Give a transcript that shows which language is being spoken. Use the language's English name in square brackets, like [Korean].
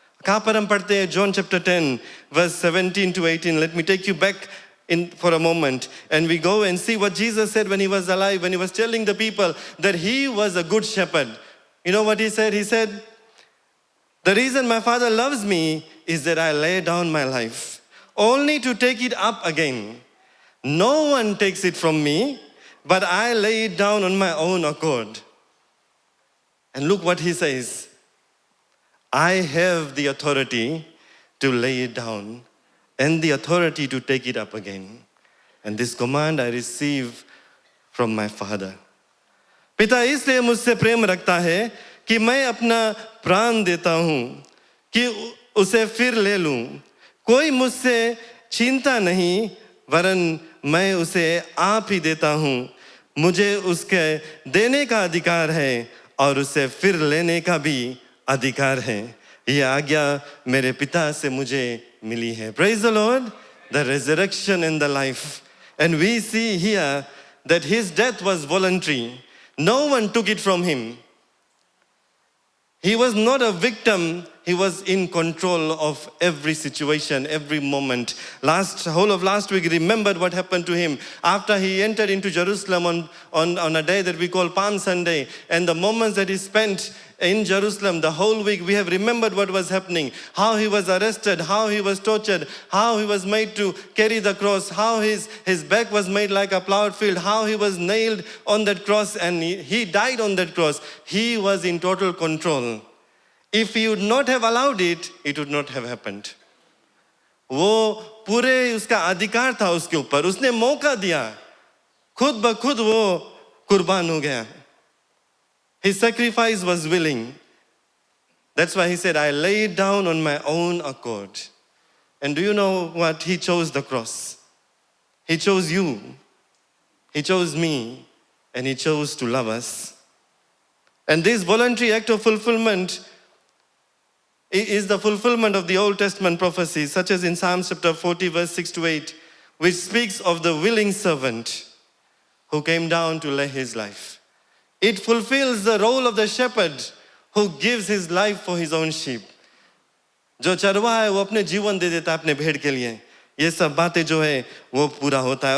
[Hindi] कहाँ पर हम पढ़ते हैं? [English] John chapter 10 verse 17 to 18. Let me take you back for a moment and we go and see what Jesus said when he was alive, when he was telling the people that he was a good shepherd. You know what he said? He said, the reason my Father loves me is that I lay down my life only to take it up again. No one takes it from me, but I lay it down on my own accord. And look what he says. I have the authority to lay it down and the authority to take it up again. And this command I receive from my Father. [Hindi] पिता इसलिए मुझसे प्रेम रखता है कि मैं अपना प्राण देता हूँ कि उसे फिर ले लूँ। कोई मुझसे छीनता नहीं, वरन मैं उसे आप ही देता हूँ। मुझे उसके देने का अधिकार है और उसे फिर लेने का भी अधिकार है। यह आज्ञा मेरे पिता से मुझे मिली है। [English] Praise the Lord, the resurrection and the life. And we see here that his death was voluntary. No one took it from him. He was not a victim. He was in control of every situation, every moment. Whole of last week, remembered what happened to him after he entered into Jerusalem on a day that we call Palm Sunday. And the moments that he spent in Jerusalem, the whole week, we have remembered what was happening. How he was arrested, how he was tortured, how he was made to carry the cross, how his back was made like a plowed field, how he was nailed on that cross and he died on that cross. He was in total control. If he would not have allowed it, it would not have happened. [Hindi] वो पूरे उसका अधिकार था उसके ऊपर, उसने मौका दिया, खुद ब खुद वो कुर्बान हो गया. [English] His sacrifice was willing. That's why he said, I lay it down on my own accord. And do you know what? He chose the cross. He chose you. He chose me. And he chose to love us. And this voluntary act of fulfillment is the fulfillment of the Old Testament prophecies, such as in Psalm chapter 40, verse 6 to 8, which speaks of the willing servant who came down to lay his life. It fulfills the role of the shepherd who gives his life for his own sheep. [Hindi] जो चरवा है वो अपने जीवन दे देता है अपने भेड़ के लिए. ये सब बातें जो है वो पूरा होता है.